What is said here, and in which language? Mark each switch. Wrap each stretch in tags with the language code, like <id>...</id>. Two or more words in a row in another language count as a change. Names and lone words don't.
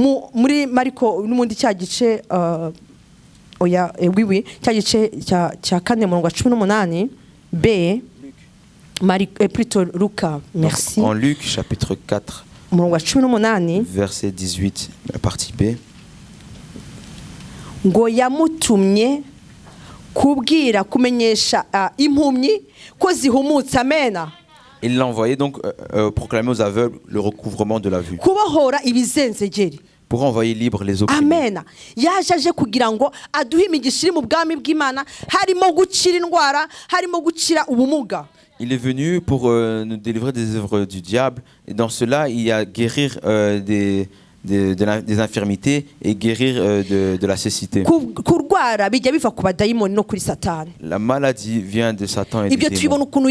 <fr>B, plutôt Luca, merci. Donc, en Luc chapitre 4, verset 18, la partie B.</fr> <rn>Ngo yamutumye kubwira kumenyesha impumyi ko zihumutse. Amen.</rn> <fr>Il l'a envoyé donc proclamer aux aveugles le recouvrement de la vue.</fr> <rn>Kubohora ibizenzegeri.</rn> <fr>Pour envoyer libre les opprimés. Amen.</fr> <rn>Yajaje kugira ngo aduhe imigisha iri mu bwami bw'Imana harimo gukira indwara, harimo gukira ubumuga.</rn> <fr>Il est venu pour nous délivrer des œuvres du diable et dans cela il y a guérir des infirmités et guérir de la cécité. La maladie vient de Satan et des démons.</fr>